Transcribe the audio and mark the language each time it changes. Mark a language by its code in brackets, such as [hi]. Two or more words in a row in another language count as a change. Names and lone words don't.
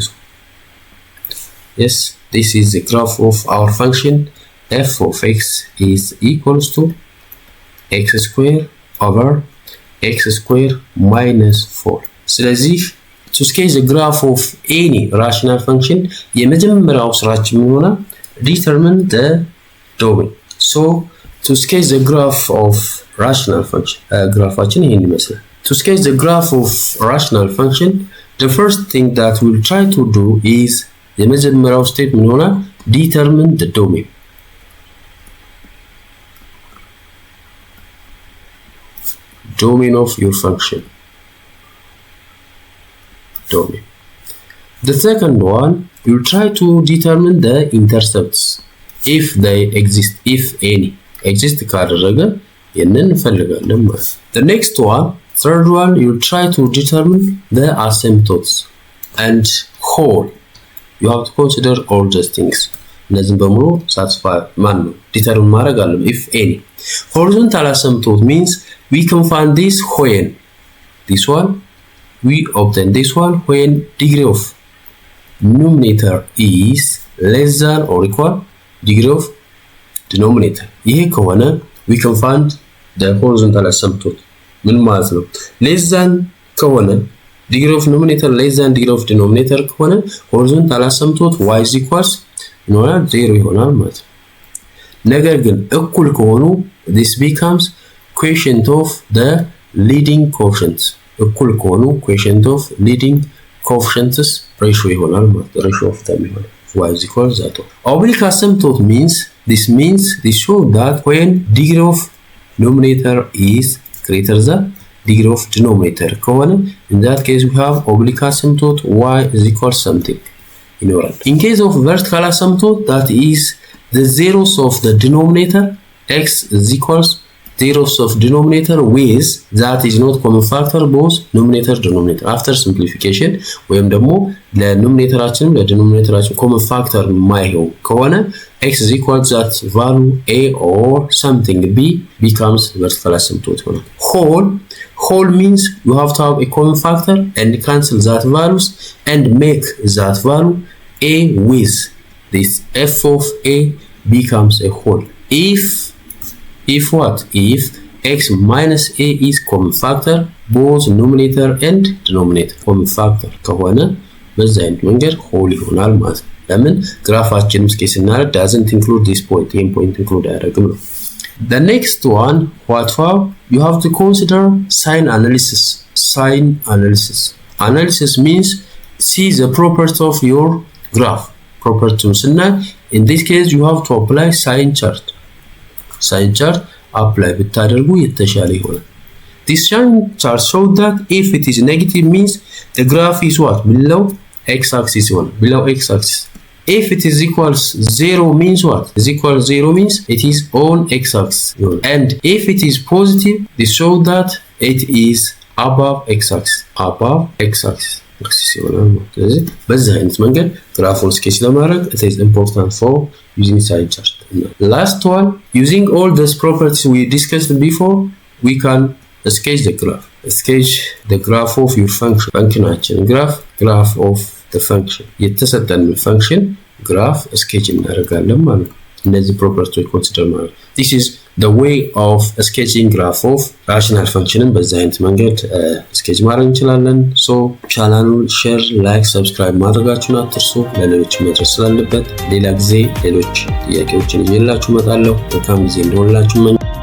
[en] Yes, this is the graph of our function f of x is equals to x square over x square minus 4. ስለዚህ to sketch the graph of any rational function [am] የመጀመሪያው ስራችን ምን ሆነ? [en] Determine the domain. So to sketch the graph of rational function [am] ግራፋችን ይሄን ይመስላል። [en] To sketch the graph of rational function the first thing that we'll try to do is [am] የመጀመሪያው ስቴፕ ምን ሆነ? [en] Determine the domain. Domain of your function. Domain. The second one, you try to determine the intercepts if they exist, if any exist [am] ካደረገ ይሄንን እንፈልጋለን ማለት። [en] The next one, third one, you try to determine the asymptotes and whole. You have to consider all these things. [am] እነዚህን በሙሉ [en] satisfy determine [am] ማድረግ አለብን [en] if any. Horizontal asymptote means we can find this when this one we obtain this one when degree of numerator is less than or equal degree of denominator [am] ይሄ ከሆነ [en] we can find the horizontal asymptote [am] ምን ማለት ነው [en] less than ከሆነ degree of numerator less than degree of denominator ከሆነ horizontal asymptote y is equals [am] ይሆናል 0 ይሆናል ማለት ነው ነገር ግን እኩል ከሆኑ [en] this becomes quotient of the leading coefficients [am] እኩል ከሆኑ [en] quotient of leading coefficients ratio [am] ይሆናል ማለት [en] ratio of them ይሆናል y is equals that oblique asymptote means this show that when degree of numerator is greater than degree of denominator ከሆነ in that case we have oblique asymptote y is equals something ይኖራል in case of vertical asymptote that is the zeros of the denominator x is equals zeros of denominator with that is not common factor both numerator denominator after simplification [am] ወይም ደግሞ ለኑሜሬተራችንም ለዲኖሚኔተራችን [en] common factor [am] ማይሆን ከሆነ [en] x is equal to that value a or something b becomes vertical asymptote ይሆናል whole means you have to have a common factor and cancel that values and make that value a with this f of a becomes a whole if what if x minus a is common factor both numerator and denominator common factor [am] ከሆነ በዛ አይነት መንገድ [en] whole [am] ይሆናል ማለት ነው ለምን ግራፋችንም እስኪ ስናረግ [en] doesn't include this point ይሄን point include [am] አያደርግም ነው [en] the next one what for you have to consider sign analysis means see the property of your graph property ስናይ in this case you have to apply sign chart apply [am] ብታደርጉ የተሻለ ይሆናል [en] this sign chart show that if it is negative means the graph is what below x axis ይሆናል below x axis if it is equals 0 means what is equal 0 means it is on x axis and if it is positive this show that it is above x axis [am] ይሆናል ስለዚህ በዚህ አይነት መንገድ ግራፉን ስኬች ለማድረግ [en] it is important for using sign chart last one using all these properties we discussed before we can sketch the graph of your function graph of the function [am] የተሰጠን [en] function graph sketch [am] እናደርጋለን ማለት ነው እነዚህ [en] properties consider [am] ማለት [en] this is the way of sketching graph of rational function [am] በዛ አይነት መንገድ sketch ማድረግ እንችላለን so ቻናሉን [en] share like subscribe [am] ማድረጋችሁን አትርሱ ለሌሎች መድረስ ስላለበት ሌላ ጊዜ ሌሎች ጥያቄዎችን ይዤላችሁ እመጣለሁ መልካም ጊዜ እንደሆነላችሁ